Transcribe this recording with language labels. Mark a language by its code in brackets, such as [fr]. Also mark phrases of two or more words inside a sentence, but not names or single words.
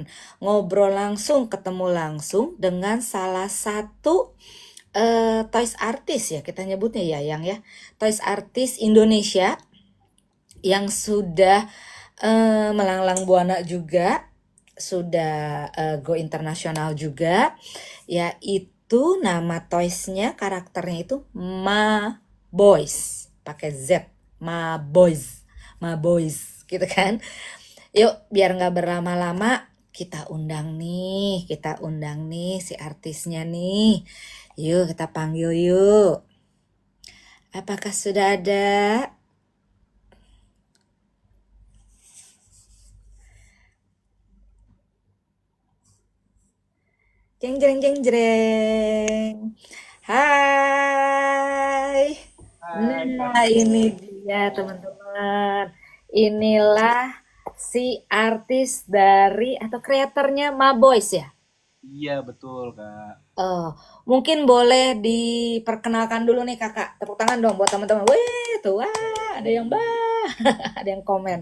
[id] ngobrol langsung, ketemu langsung dengan salah satu toys artis ya, kita nyebutnya ya, yang ya, toys artis Indonesia yang sudah melanglang buana juga, sudah go internasional juga, yaitu nama toysnya, karakternya itu Ma Boys, pakai Z, Ma Boys, Ma Boys, gitu kan. Yuk, biar nggak berlama-lama, kita undang nih si artisnya nih. Yuk, kita panggil yuk. Apakah sudah ada? Jeng jeng jeng jeng. Hai. Hai Kak. Nah, ini dia teman-teman. Inilah si artis dari atau kreatornya Ma Boys ya. Iya betul Kak. Oh, mungkin boleh diperkenalkan dulu nih Kakak. Tepuk tangan dong buat teman-teman. Wih, tuh wah, ada yang ada yang komen.